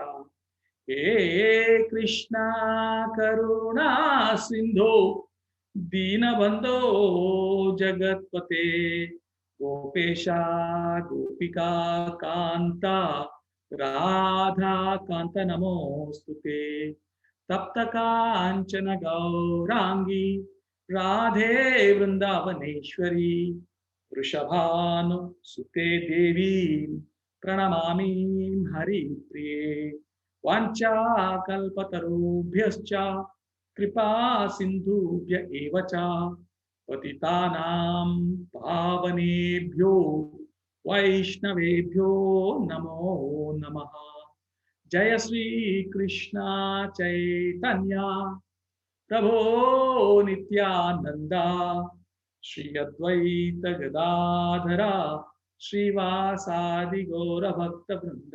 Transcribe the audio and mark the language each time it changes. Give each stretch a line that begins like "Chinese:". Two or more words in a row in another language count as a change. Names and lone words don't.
Sanskrit: హే కృష్ణ కరుణా సింధో దీనబంధో జగత్పతే గోపేశ గోపికా కాంత రాధా కాంత నమోస్తుతే. తప్త కాంచన గౌరాంగి రాధే వృందావనేశ్వరి వృషభాను సుతే దేవీ ప్రణమామి హరిప్రియే. వాంఛా కల్పతరుభ్యశ్చ కృపా సింధుభ్య ఏవ చ పతితానాం పావనేభ్యో వైష్ణవేభ్యో నమో నమః. జయ శ్రీ కృష్ణ చైతన్య ప్రభో నిత్యానంద శ్రీ అద్వైత గదాధర శ్రీవాసాది గౌర భక్త బృంద.